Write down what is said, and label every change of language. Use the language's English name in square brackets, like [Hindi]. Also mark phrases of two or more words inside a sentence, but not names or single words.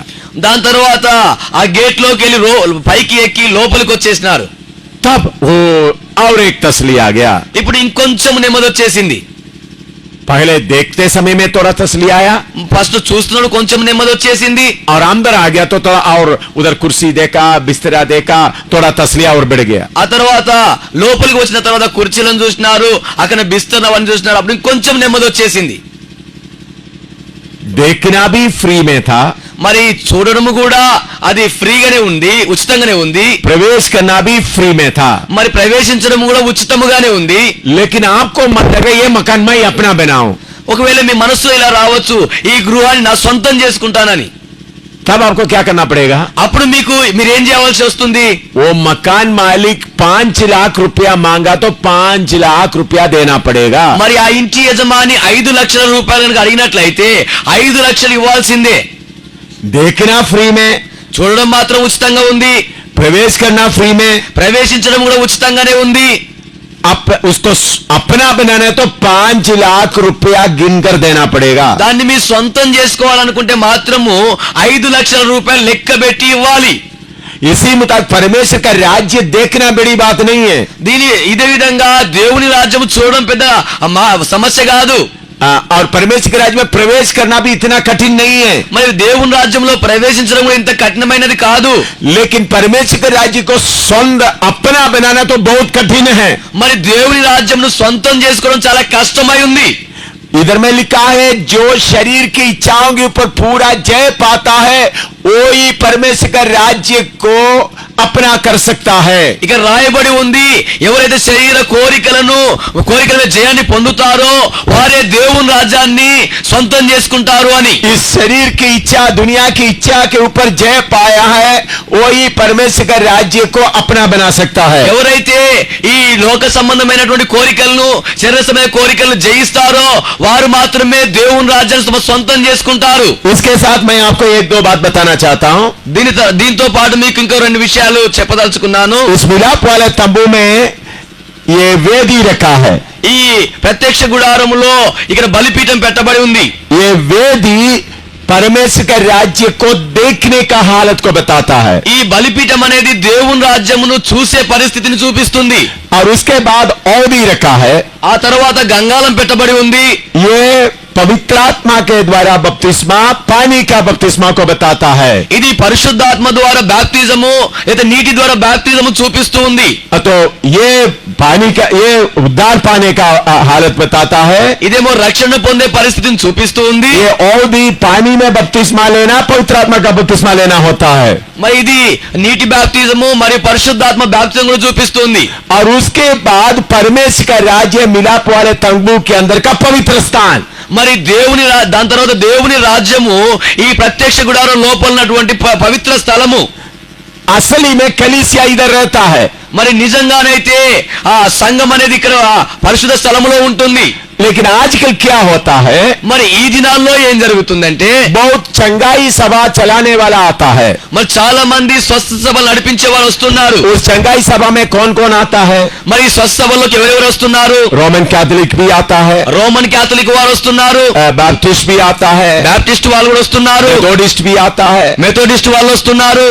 [Telugu] దాని తర్వాత ఆ గేట్ లోకి వెళ్ళి పైకి ఎక్కి లోపలికి వచ్చేసినారు. [Hindi] तब वो और एक तसली आ गया। [Telugu] ఇప్పుడు ఇంకొంచెం నెమ్మది వచ్చేసింది. [Hindi] पहले देखते समय में थोड़ा तसली आया, [Telugu] ఫస్ట్ చూస్తున్నాడు కొంచెం నెమ్మది వచ్చేసింది. [Hindi] और अंदर आ गया तो थोड़ा और उधर कुर्सी देखा, बिस्तरा देखा, थोड़ा तसली और बढ़ गया। [Telugu] ఆ తర్వాత లోపలికి వచ్చిన తర్వాత కుర్చీలను చూసినారు, అక్కడ బిస్తర్ అవన్నీ చూసినారు. అప్పుడు ఇంకొంచెం నెమ్మది వచ్చేసింది. [Hindi] देखना भी फ्री में था, [Telugu] మరి చూడడము కూడా అది ఫ్రీగానే ఉంది, ఉచితంగానే ఉంది. [Hindi] प्रवेश करना भी फ्री में था, [Telugu] మరి ప్రవేశించడం కూడా ఉచితముగానే ఉంది. [Hindi] लेकिन आपको मन लगा ये मकान मैं अपना बनाऊं, [Telugu] ఒకవేళ మీ మనస్సులో ఇలా రావచ్చు, ఈ గృహాన్ని నా సొంతం చేసుకుంటానని. [Hindi] तब आपको क्या करना पड़ेगा? [Telugu] అప్పుడు మీరేం చేయవలసి వస్తుంది? [Hindi] वो मकान मालिक 5 लाख रुपया मांगा तो 5 लाख रुपया देना पड़ेगा। [Telugu] మరి ఆ ఇంటి యజమాని 5 లక్షల రూపాయలు కనుక అడిగినట్లయితే 5 లక్షలు ఇవ్వాల్సిందే. [Hindi] देखना फ्री में, [Telugu] చూడడం మాత్రం ఉచితంగా ఉంది, [Hindi] प्रवेश करना फ्री में, [Telugu] ప్రవేశించడం కూడా ఉచితంగానే ఉంది. [Hindi] उसको अपना बनाना है तो 5 लाख रुपया गिनकर देना पड़ेगा। [Telugu] దాన్ని మీ సొంతం చేసుకోవాలనుకుంటే మాత్రము 5 లక్షల రూపాయలు లెక్క పెట్టి ఇవ్వాలి. [Hindi] इसी मुताबिक परमेश्वर का राज्य देखना बड़ी बात नहीं है, [Telugu] ఇదే విధంగా దేవుని రాజ్యం చూడడం పెద్ద సమస్య కాదు. [Hindi] और परमेश्वर के राज्य में प्रवेश करना भी इतना कठिन नहीं है। [Telugu] మరి దేవుని రాజ్యంలో ప్రవేశించడం కూడా ఇంత కఠినమైనది కాదు. [Hindi] लेकिन परमेश्वर के राज्य को स्वयं अपना बनाना तो बहुत कठिन है। [Telugu] మరి దేవుని రాజ్యంను సొంతం చేసుకోవడం చాలా కష్టమై ఉంది. [Hindi] इधर में लिखा है जो शरीर की इच्छाओं के ऊपर पूरा जय पाता है वो ही परमेश्वर का राज्य को अपना कर सकता है। [Telugu] ఇక రాయబడి ఉంది, ఎవరైతే శరీర కోరికల జయాన్ని పొందుతారో వారే దేవుని రాజ్యాన్ని సొంతం చేసుకుంటారు అని. [Hindi] इस शरीर की इच्छा, दुनिया की इच्छा के ऊपर जय पाया है वही परमेश्वर का राज्य को अपना बना सकता है। [Telugu] ఎవరైతే ఈ లోక సంబంధమైనటువంటి కోరికలను, శరీర సంబంధమైన కోరికలను జయిస్తారో వారు మాత్రమే దేవుని రాజ్యాన్ని సొంతం చేసుకుంటారు. [Hindi] इसके साथ मैं आपको 1-2 बात बताना चाहता हूँ। [Telugu] దీంతో పాటు మీకు ఇంకో 2 విషయాలు చెప్పదలుచుకున్నాను. [Hindi] इस मिलाप वाले तंबू में ये वेदी रखा है, [Telugu] ఈ ప్రత్యక్ష గుడారములో ఇక్కడ బలిపీఠం పెట్టబడి ఉంది. [Hindi] ये वेदी परमेश्वर का राज्य को देखने का हालत को बताता है। [Telugu] ఈ బలిపీఠం అనేది దేవుని రాజ్యమును చూసే పరిస్థితిని చూపిస్తుంది. [Hindi] और उसके बाद और भी रखा है, [Telugu] ఆ తర్వాత గంగాళం పెట్టబడి ఉంది. [Hindi] ये पवित्रात्मा के द्वारा बपतिस्मा, पानी का बपतिस्मा को बताता है। [Telugu] ఇది పరిశుద్ధాత్మ ద్వారా బాప్తిజము లేదా నీటి ద్వారా బాప్తిజము చూపిస్తూ ఉంది. [Hindi] तो ये पानी का, ये उद्धार पाने का हालत बताता है। [Telugu] ఇదేమో రక్షణ పొందే పరిస్థితిని చూపిస్తూ ఉంది. [Hindi] ये और भी पानी में बपतिस्मा लेना, पवित्रात्मा का बपतिस्मा लेना होता है। [Telugu] మరి ఇది నీటి బాప్తిజము మరియు పరిశుద్ధాత్మ బాప్తిజం కూడా చూపిస్తుంది. [Hindi] और उसके बाद परमेश्वर का राज्य मिलाप वाले तंबू के अंदर का पवित्र स्थान, [Telugu] మరి దాని తర్వాత దేవుని రాజ్యము ఈ ప్రత్యక్ష గుడారం లోపల ఉన్నటువంటి పవిత్ర స్థలము. [Hindi] असली में कलीसिया इधर रहता है, [Telugu] మరి నిజంగానైతే ఆ సంఘం అనేది ఇక్కడ పరిశుద్ధ స్థలములో ఉంటుంది. [Hindi] लेकिन आजकल क्या होता है, [Telugu] మరి ఈ దినాల్లో ఏం జరుగుతుందంటే [Hindi] बहुत चंगाई सभा चलाने वाला आता है। [Telugu] మరి చాలా మంది స్వస్థ సభలు నడిపించే వాళ్ళు వస్తున్నారు. [Hindi] उस चंगाई सभा में कौन कौन आता है? [Telugu] మరి ఈ స్వస్థ సభల్లోకి ఎవరెవరు వస్తున్నారు? [Hindi] रोमन कैथोलिक भी आता है, [Telugu] రోమన్ క్యాథలిక్ వారు వస్తున్నారు, [Hindi] बैप्टिस्ट भी आता है, [Telugu] బాప్టిస్ట్ వాళ్ళు కూడా వస్తున్నారు, [Hindi] मेथोडिस्ट भी आता है। [Telugu] మెథోడిస్ట్ వాళ్ళు వస్తున్నారు.